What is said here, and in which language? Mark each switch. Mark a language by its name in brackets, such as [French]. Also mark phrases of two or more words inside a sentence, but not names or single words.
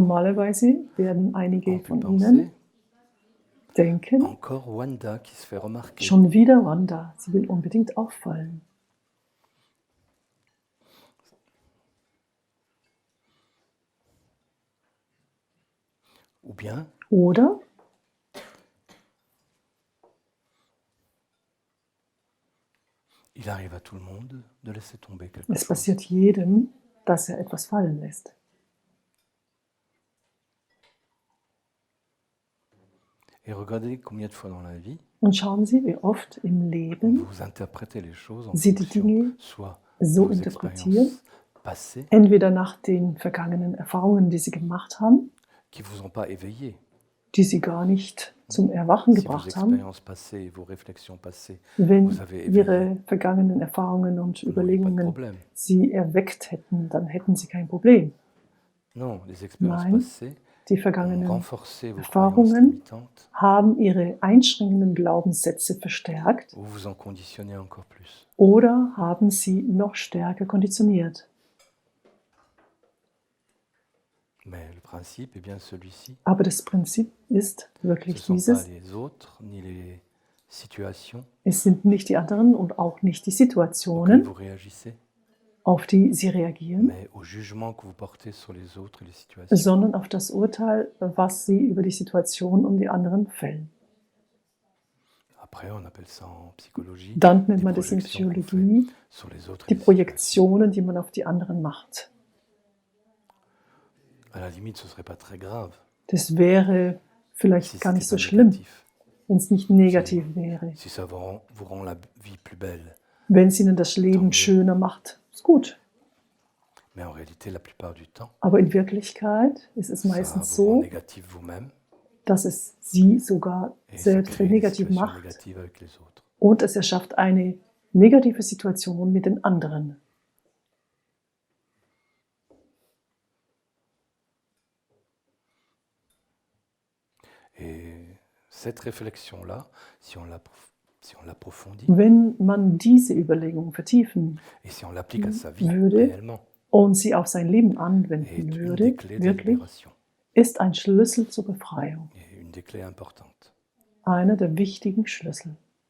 [German] Normalerweise werden einige [French] ont pu [German] von [French] penser [German] Ihnen denken, [French] encore Wanda qui se fait remarquer. [German] schon wieder Wanda, sie will unbedingt auffallen. [French] Ou bien, [German] Oder [French] il arrive à tout le monde de laisser tomber quelque [German] es [French] chose. [German] passiert jedem, dass er etwas fallen lässt. [French] Et regardez combien de fois dans la vie, [German] Und schauen Sie, wie oft im Leben [French] vous interprétez les choses en [German] Sie die [French] fonction [German] Dinge [French] soit [German] so [French] de vos [German] interpretieren, [French] expériences passées [German] entweder nach den vergangenen Erfahrungen, die Sie gemacht haben, [French] qui ne vous ont pas éveillé. [German] die Sie gar nicht zum Erwachen [French] Si vos [German] gebracht haben. [French] expériences passées et vos réflexions passées [German] Wenn [French] vous avez éveillé, [German] Ihre vergangenen Erfahrungen und [French] vous n'auriez pas de [German] Überlegungen [French] problème. [German] Sie erweckt hätten, dann hätten Sie kein Problem. [French] Non, les expériences [German] Nein, [French] passées [German] die [French] ont [German] vergangenen [French] renforcé vos croyances [German] Erfahrungen [French] limitantes [German] haben Ihre einschränkenden Glaubenssätze verstärkt [French] ou vous en conditionnez encore plus. [German] oder haben sie noch stärker konditioniert. [French] Mais le principe est bien celui-ci. [German] Aber das Prinzip ist [French] Ce [German] wirklich [French] ne sont pas [German] dieses. [French] les autres ni les situations [German] Es sind nicht die anderen und auch nicht die [French] auxquelles [German] Situationen, [French] vous réagissez, [German] auf die Sie reagieren, [French] mais au jugement que vous portez sur les autres et les situations. [German] sondern auf das Urteil, was Sie über die Situation und die anderen fällen. [French] Après, on appelle ça en psychologie [German] Dann nennt [French] des [German] man das in [French] projections qu'on fait [German] Psychologie [French] sur les autres et [German] die [French] les situations. [German] Projektionen, die man auf die anderen macht. [French] À la limite, ce ne serait pas très grave [German] Das wäre [French] si [German] vielleicht gar [French] c'était [German] nicht so [French] pas [German] schlimm, [French] négatif, [German] wenn es nicht negativ wäre. [French] si ça vous rend la vie plus belle. [German] Wenn es Ihnen das [French] Tant [German] Leben [French] mieux. [German] schöner macht, ist gut. [French] Mais en réalité, la plupart du temps, [German] Aber in Wirklichkeit ist es [French] ça [German] meistens [French] vous rend [German] so, [French] négatif vous-même [German] dass es Sie sogar [French] et ça [German] selbst [French] crée des [German] negativ [French] situations [German] macht [French] négatives avec les autres. [German] und es erschafft eine negative Situation mit den anderen. [French] Et cette réflexion-là, si on l'approfondit [German] Wenn man diese Überlegung vertiefen [French] et si on l'applique à sa vie [German] würde [French] réellement, [German] und sie auf sein Leben [French] est [German] anwenden [French] une des [German] würde, [French] clés de la [German] wirklich, [French] libération, [German] ist ein Schlüssel zur Befreiung. [French] et une des clés importantes. [German] Einer der wichtigen Schlüssel.